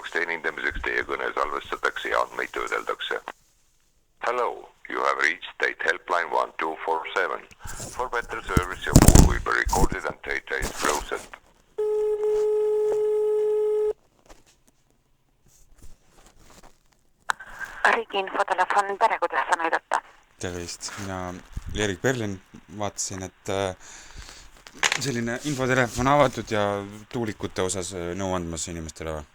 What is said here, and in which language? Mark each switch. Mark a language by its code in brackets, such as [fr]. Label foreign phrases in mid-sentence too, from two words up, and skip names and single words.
[et] hindamiseks teie kõne salvestatakse ja andmeid töödeldakse. [en] Hello, you have reached State Helpline 1247. For better service, your call will be recorded and data is processed. [et] Riigi infotelefon pere, kuidas saan aidata? Tervist, mina Erik Berlin vaatasin, et selline infotelefon avatud ja tuulikute osas nõu andmas inimestele või?